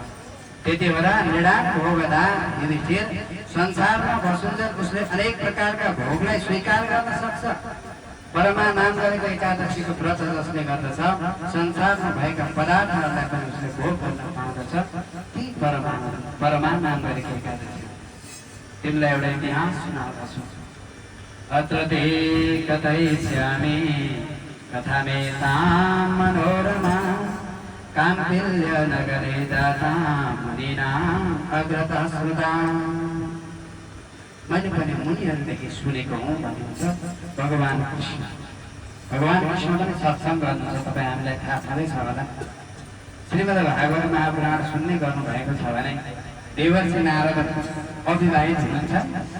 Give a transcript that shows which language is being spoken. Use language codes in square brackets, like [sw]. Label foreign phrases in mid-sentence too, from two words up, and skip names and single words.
[ne] त्यति बेला निर्णाम भोगदा युधिष्ठिर, संसारमा बसुन्जेल उसले अनेक प्रकारका भोगलाई स्वीकार गर्न सक्छ। परमा नाम गरेको एकादशीको व्रत जसले गर्दछ, संसारमा भएका पदार्थहरूलाई पनि उसले भोग गर्न पाउँदछ। ती परमा नाम गरेको एकादशी। तिमीलाई एउटा इतिहास सुनाउँदछु। [sa] अत्र ते कथयिष्यामि कथामेतां मनोरमा काम्पिल्य नगरे दाता मुनीनाम् अग्रता श्रुताम्। [ne] मैले पनि मुनिहरूदेखि सुनेको हुँ भन्नुहुन्छ भगवान कृष्ण। भगवान कृष्ण पनि सत्सङ्ग गर्नुहुन्छ, तपाईँ हामीलाई थाहा छँदैछ होला। श्रीमद् भागवत महापुराण सुन्ने गर्नुभएको छ भने देवर्षि नारद अविवाहित हुनुहुन्छ।